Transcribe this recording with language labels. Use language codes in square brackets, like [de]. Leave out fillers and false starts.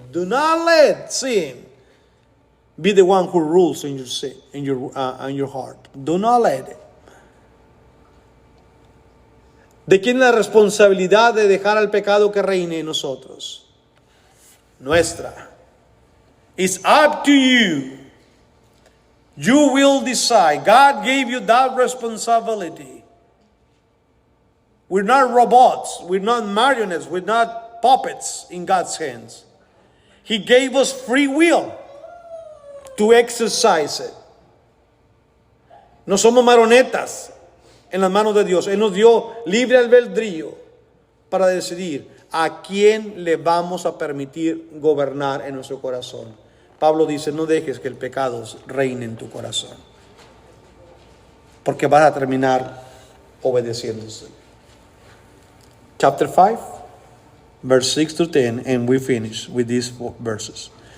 [en] Do not let sin be the one who rules in your heart. Do not let it. [es] ¿De quién es la responsabilidad de dejar al pecado que reine en nosotros? Nuestra. [en] It's up to you. You will decide. God gave you that responsibility. We're not robots. We're not marionettes. We're not puppets in God's hands. He gave us free will to exercise it. [es] No somos marionetas en las manos de Dios. Él nos dio libre albedrío para decidir a quién le vamos a permitir gobernar en nuestro corazón. Pablo dice, no dejes que el pecado reine en tu corazón, porque vas a terminar obedeciéndose. [en] Chapter 5, verse 6 to 10, and we finish with these verses.